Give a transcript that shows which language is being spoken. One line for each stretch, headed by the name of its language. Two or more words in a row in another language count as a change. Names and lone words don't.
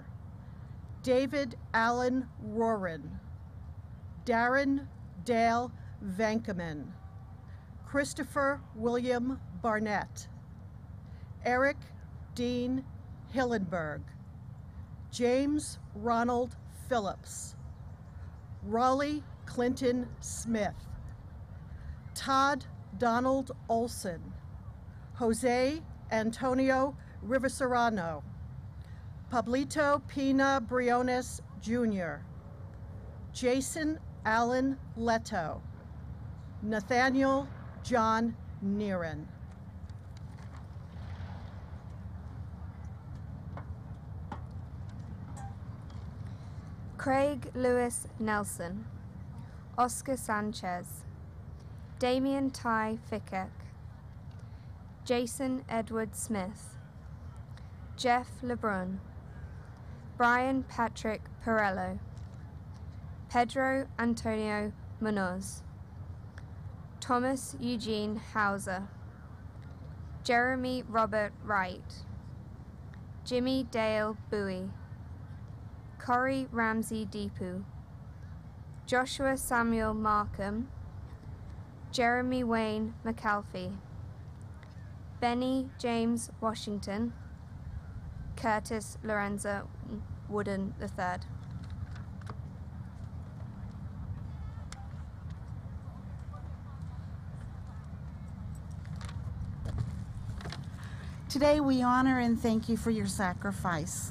English: David Allen Roran, Darren Dale Vankeman, Christopher William Barnett, Eric Dean Hillenberg, James Ronald Phillips, Raleigh Clinton Smith, Todd Donald Olson, Jose Antonio Rivaserrano, Pablito Pina Briones Jr., Jason Allen Leto, Nathaniel John Neeren. Craig Lewis Nelson, Oscar Sanchez, Damian Ty Fickek, Jason Edward Smith, Jeff Lebrun, Brian Patrick Perello, Pedro Antonio Munoz, Thomas Eugene Hauser, Jeremy Robert Wright, Jimmy Dale Bowie, Corey Ramsey Deepu, Joshua Samuel Markham, Jeremy Wayne McAlfee, Benny James Washington, Curtis Lorenzo Wooden III. Today we honor and thank you for your sacrifice.